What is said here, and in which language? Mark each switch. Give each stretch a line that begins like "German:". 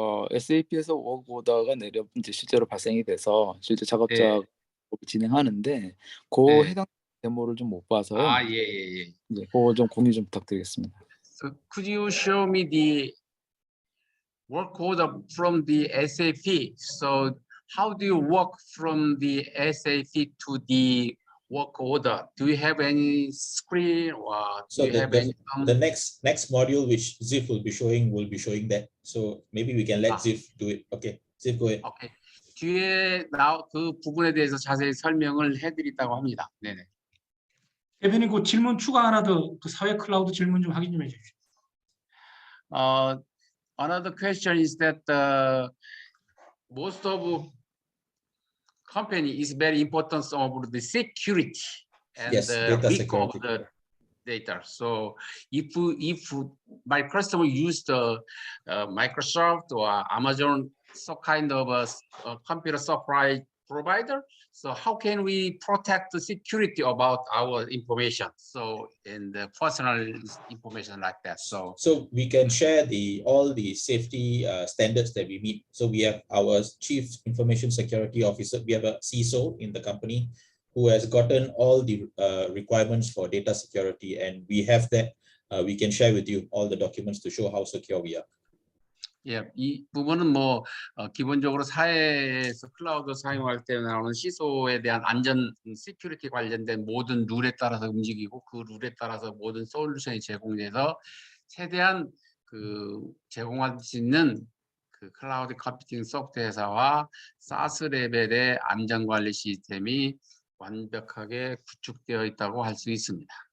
Korean: SAP에서 워크오더가 내려 이제 실제로 발생이 돼서 실제 작업작업을 진행하는데 그 해당 데모를 좀 못 봐서요. 예. 네, 그거 좀 공유 좀 부탁드리겠습니다.
English: So could you show me the work order from the SAP? So how do you work from the SAP to the work order? Do you have any screen or do you have any? The next module which Ziv will be showing that. So maybe we can let Ziv do it. Okay, Ziv, go ahead. Okay.
Korean: 뒤에 그 부분에 대해서 자세히 설명을 해드린다고 합니다. 네네. 대표님 그 질문 추가 하나 더 그 사회 클라우드 질문 좀 확인 좀 해주십시오.
English: Another question is that most of company is very important of the security and the leak of the data. So if my customer use the Microsoft or Amazon, some kind of a computer supply provider, so how can we protect the security about our information? So in the personal information like that. So we can share all the safety standards that we meet. So we have our Chief Information Security Officer. We have a CISO in the company who has gotten all the requirements for data security, and we have that. We can share with you all the documents to show how secure we are.
Korean: 예, 이 부분은 뭐 기본적으로 사회에서 클라우드 사용할 때 나오는 시소에 대한 안전, 시큐리티 관련된 모든 룰에 따라서 움직이고 그 룰에 따라서 모든 솔루션이 제공돼서 최대한 제공할 수 있는 그 클라우드 컴퓨팅 소프트웨어 회사와 사스 레벨의 안전관리 시스템이 완벽하게 구축되어 있다고 할 수 있습니다.